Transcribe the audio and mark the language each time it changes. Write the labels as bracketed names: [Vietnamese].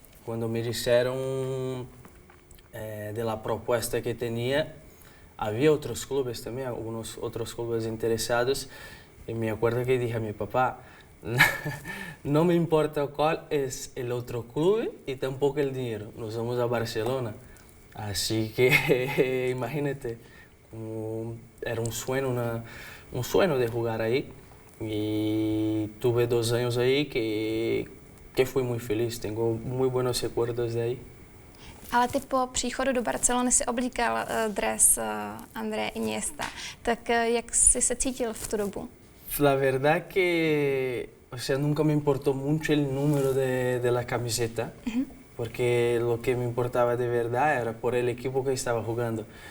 [Spanish] Cuando me dijeron de la propuesta que tenía, había otros clubes también, algunos otros clubes interesados, y me acuerdo que dije a mi papá, no me importa cuál es el otro club y tampoco el dinero, nos vamos a Barcelona. Así que imagínate, era un sueño de jugar ahí y tuve 2 años ahí que fui muy feliz, tengo muy buenos recuerdos de ahí. [Czech] Ale ty po příchodu do Barcelony si oblíkal dres Andreje Iniesta. Tak jak jsi se cítil v tu dobu? [Spanish] La verdad que, o sea, nunca me importó mucho el número de la camiseta, porque lo que me importaba de verdad era por el equipo que estaba jugando.